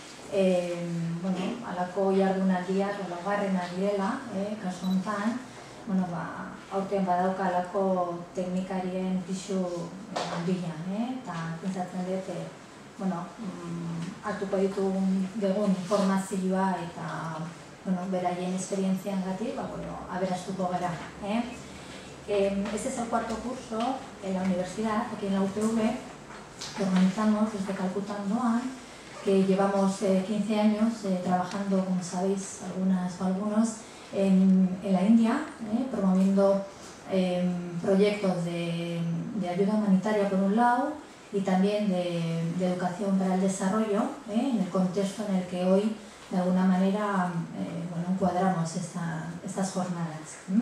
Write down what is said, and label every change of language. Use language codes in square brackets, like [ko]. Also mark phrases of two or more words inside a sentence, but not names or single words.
[eu] halako jardunaldiak, laugarrenak direla, kasu honetan, aurten badauka halako teknikarien pixu handia, eta pentsatzen dut, hartuko ditugun informazioa eta beraien esperientziangatik aberastuko gara. [es] Este es el cuarto curso en la universidad, aquí en la UPV, que organizamos desde Calcuta Ondoan, que llevamos 15 años trabajando, como sabéis, algunas o algunos, en la India, promoviendo proyectos de ayuda humanitaria por un lado y también de educación para el desarrollo, en el contexto en el que hoy, de alguna manera, encuadramos estas jornadas.